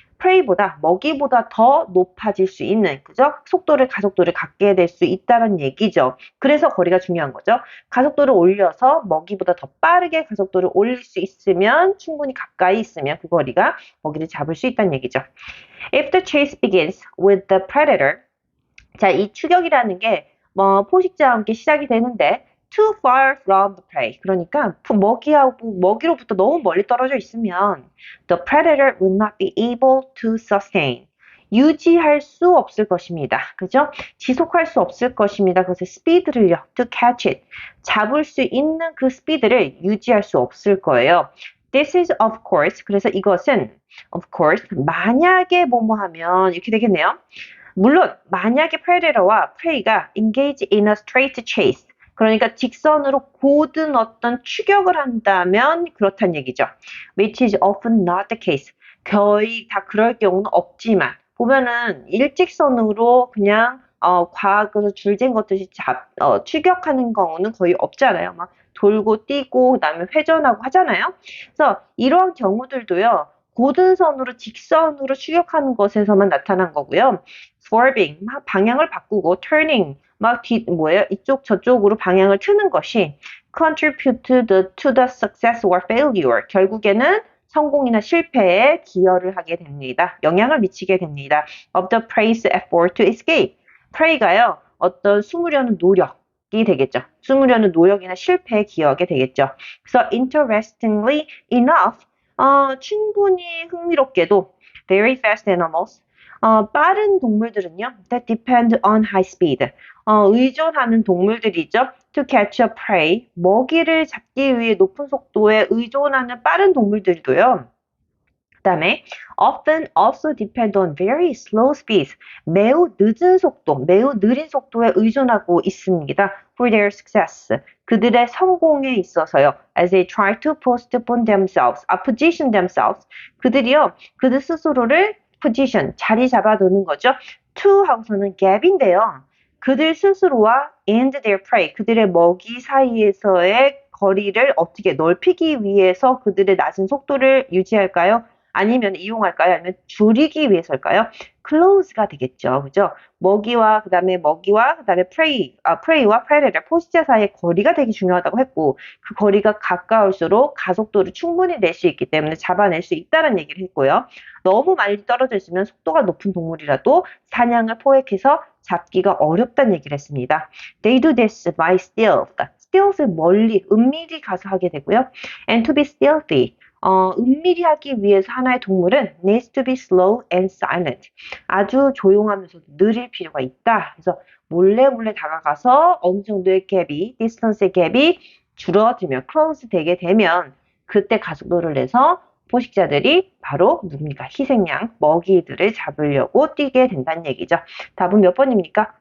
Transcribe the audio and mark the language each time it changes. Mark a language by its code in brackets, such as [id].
[ko] prey보다 먹이보다 더 높아질 수 있는 그죠? 가속도를 갖게 될 수 있다는 얘기죠. 그래서 거리가 중요한 거죠. 가속도를 올려서 먹이보다 더 빠르게 가속도를 올릴 수 있으면 충분히 가까이 있으면 그 거리가 먹이를 잡을 수 있다는 얘기죠. [en] If the chase begins with the predator, [ko] 자, 이 추격이라는 게 포식자와 함께 시작이 되는데 [en] too far from the prey. [ko] 그러니까 먹이로부터 너무 멀리 떨어져 있으면 [en] the predator will not be able to sustain. [ko] 유지할 수 없을 것입니다. 그죠? 지속할 수 없을 것입니다. 그것의 스피드를요. [en] to catch it. [ko] 잡을 수 있는 그 스피드를 유지할 수 없을 거예요. [en] This is of course. [ko] 그래서 이것은 [en] of course [ko] 만약에 뭐뭐하면 이렇게 되겠네요. 물론 만약에 predator와 prey가 [en] engage in a straight chase. [ko] 그러니까 직선으로 고든 어떤 추격을 한다면 그렇다는 얘기죠. [en] Which is often not the case. [ko] 거의 다 그럴 경우는 없지만 보면은 일직선으로 그냥 과학에서 줄진 것듯이 추격하는 경우는 거의 없잖아요. 막 돌고 뛰고 그다음에 회전하고 하잖아요. 그래서 이러한 경우들도요. 고든 선으로 직선으로 추격하는 것에서만 나타난 거고요. swerving 막 방향을 바꾸고 turning 막 이쪽 저쪽으로 방향을 트는 것이 [en] contribute to the success or failure [ko] 결국에는 성공이나 실패에 기여를 하게 됩니다. 영향을 미치게 됩니다. [en] of the prey's effort to escape. [ko] prey가요. 어떤 숨으려는 노력이 되겠죠. 숨으려는 노력이나 실패에 기여하게 되겠죠. [en] 그래서 interestingly enough [ko] 충분히 흥미롭게도 [en] very fast animals [ko] 빠른 동물들은요, [en] that depend on high speed. [ko] 의존하는 동물들이죠. [en] to catch a prey. [ko] 먹이를 잡기 위해 높은 속도에 의존하는 빠른 동물들도요. 그 다음에 [en] often also depend on very slow speeds. [ko] 매우 늦은 속도, 매우 느린 속도에 의존하고 있습니다. [en] for their success. [ko] 그들의 성공에 있어서요. [en] As they try to position themselves. [ko] 그들이요. 그들 스스로를 position, 자리 잡아두는 거죠. to 하고서는 gap인데요. 그들 스스로와 [en] and their prey, [ko] 그들의 먹이 사이에서의 거리를 어떻게 넓히기 위해서 그들의 낮은 속도를 유지할까요? 아니면 이용할까요? 아니면 줄이기 위해서일까요? close가 되겠죠. 그죠? 먹이와 그다음에 prey와 predator, 포식자 사이의 거리가 되게 중요하다고 했고 그 거리가 가까울수록 가속도를 충분히 낼 수 있기 때문에 잡아낼 수 있다는 얘기를 했고요. 너무 많이 떨어져 있으면 속도가 높은 동물이라도 사냥을 포획해서 잡기가 어렵다는 얘기를 했습니다. [en] They do this by stealth. [ko] stealth를 멀리, 은밀히 가서 하게 되고요. [en] And to be stealthy. [ko] 은밀히 하기 위해서 하나의 동물은 [en] needs to be slow and silent. [ko] 아주 조용하면서도 느릴 필요가 있다. 그래서 몰래 다가가서 어느 정도의 distance의 갭이 줄어들면, close 되게 되면 그때 가속도를 내서 포식자들이 바로 누굽니까? 희생양, 먹이들을 잡으려고 뛰게 된다는 얘기죠. 답은 몇 번입니까?